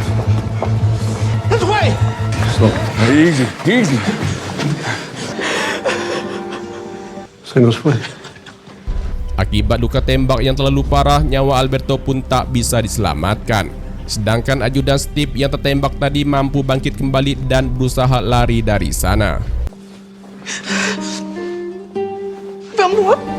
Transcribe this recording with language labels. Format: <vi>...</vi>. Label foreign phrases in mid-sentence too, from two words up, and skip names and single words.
<en>This way! Slow. Easy, easy.</en> <es>Se nos fue.</es> <id>Akibat luka tembak yang terlalu parah, nyawa Alberto pun tak bisa diselamatkan. Sedangkan ajudan Steve yang tertembak tadi mampu bangkit kembali dan berusaha lari dari sana.</id> <es>Vamos.</es>